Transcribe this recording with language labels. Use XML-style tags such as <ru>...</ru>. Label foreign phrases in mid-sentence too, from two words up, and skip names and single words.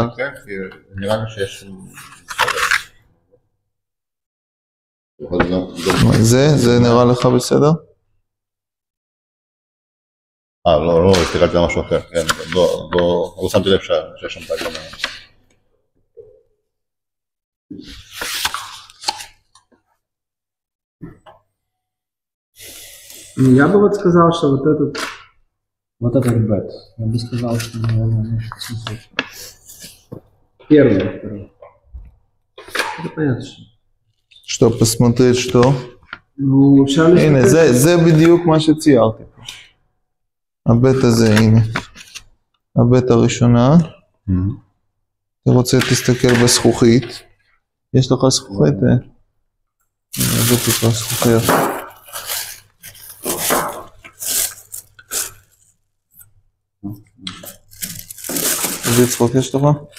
<he>נראה לי שיש... זה נראה לך בסדר? לא, הסתכלתי על משהו אחר. לא שמתי לב שיש שם תגלם.</he> <ru>Я бы вот сказал, что вот этот бет, я бы сказал, что, наверное, может смотреть. Первый, второй. Это понятно, что. Что, посмотреть, что? Ну,</ru> <he>הנה, זה בדיוק מה שציירתי פה. הבית הזה, הנה. הבית הראשונה. אתה רוצה, תסתכל בזכוכית. יש לך זכוכית? זה טיפה זכוכית. איזה צחוק יש לך?</he>